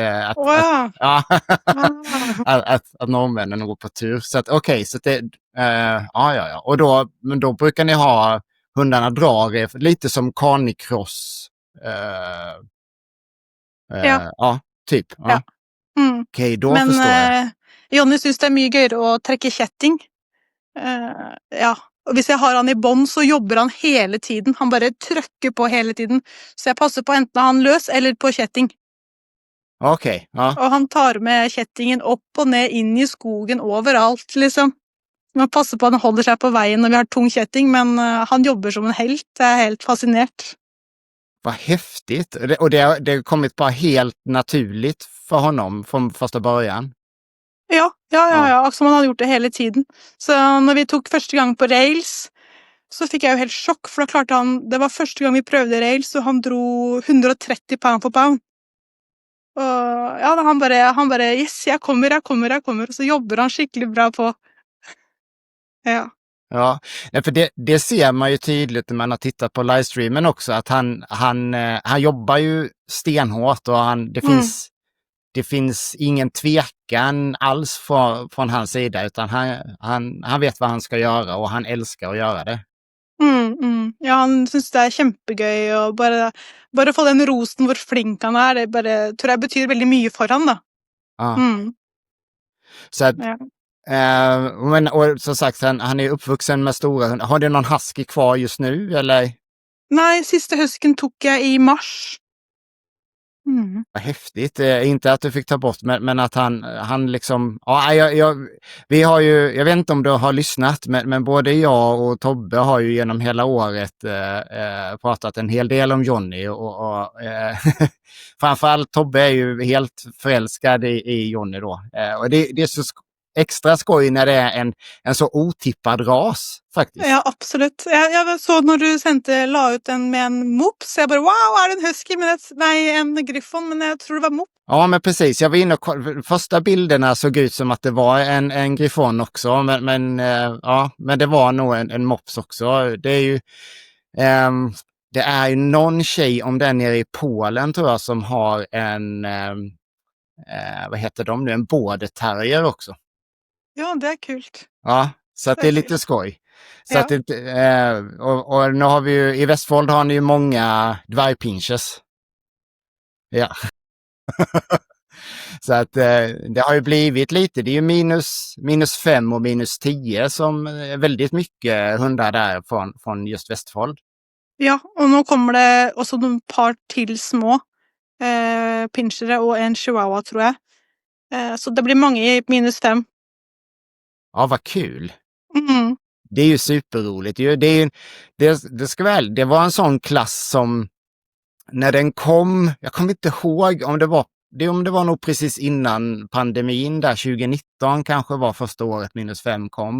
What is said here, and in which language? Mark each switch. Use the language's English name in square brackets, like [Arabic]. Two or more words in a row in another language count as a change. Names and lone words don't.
[Swedish] Att norrmännen går på tur. Så att okej, så att det, ja. Och då brukar ni ha hundarna drar lite som canicross Ja. Ja, typ. Ja. Ja. Okej, då Men förstår jag. [Norwegian] Johnny syns det är mye gøyere å trekke kjetting. Ja. Og hvis jeg har han i bånd, så jobber han hele tiden. Han bare trykker på hele tiden. Så jeg passer på enten han løs eller på kjetting. [Swedish] Okej, ja. [Norwegian] Og han tar med kjettingen opp og ned, inn i skogen, overalt, liksom. Man passer på at han holder seg på veien når vi har tung kjetting, men han jobber som en helt. Jeg er helt fascinert. [Swedish] Vad häftigt. Det har kommit bara helt naturligt för honom från första början. Ja. [Norwegian] Akkurat som han hadde gjort det hele tiden. Så når vi tok første gang på rails, så fikk jeg jo helt sjokk, for da klarte han, det var første gang vi prøvde rails, og han dro 130 [English] pound for pound. [Norwegian] Og ja, han bare yes, jeg kommer, og så jobber han skikkelig bra på. [Swedish] Ja. Ja, nej, för det ser man ju tydligt när man har tittat på livestreamen också, att han jobbar ju stenhårt och det finns ingen tvekan alls från hans sida, utan han vet vad han ska göra och han älskar att göra det. [Norwegian] Ja, han syns det er kjempegøy, og bare få den rosen hvor flink han er, det bare, tror jeg betyr veldig mye for han, da. [Swedish] Ja. Så att, Ja. men och som sagt, han är uppvuxen med stora hundar. Har du någon husky kvar just nu, eller? [Norwegian] Nei, siste husken tok jeg i mars. [Swedish] Vad häftigt. Inte att du fick ta bort, men att han liksom... Ja, vi har ju... Jag vet inte om du har lyssnat, men både jag och Tobbe har ju genom hela året pratat en hel del om Johnny. Och framförallt Tobbe är ju helt förälskad i Johnny då. Och det är så extra skoj när det är en så otippad ras, faktiskt. [Norwegian] Ja, absolutt. Jeg så når du la ut den med en mops, jeg bare, wow, er det en husky? Nei, en griffon, men jeg tror det var mops. [Swedish] Ja, men precis. Jag var inne och första bilderna såg ut som att det var en griffon också, men det var nog en mops också. Det är ju någon tjej, om den nere i Polen tror jag, som har en vad heter de nu, en border terrier också. Ja, det är kult. Ja, så att det är lite skoj. Så Ja. att och nu har vi ju, i Vestfold har ni ju många dvärgpinchers. Ja. Så att det har ju blivit lite, det är ju -5 och -10 som är väldigt mycket hundar där från just Vestfold. [Norwegian] Ja, og nå kommer det også noen par til små pinchere og en chihuahua, tror jeg. Så det blir mange i -5. [Swedish] Ja, vad kul. Mm. Det är ju superroligt. Det var en sån klass som när den kom, jag kommer inte ihåg om det var nog precis innan pandemin där, 2019 kanske var första året -5 kom.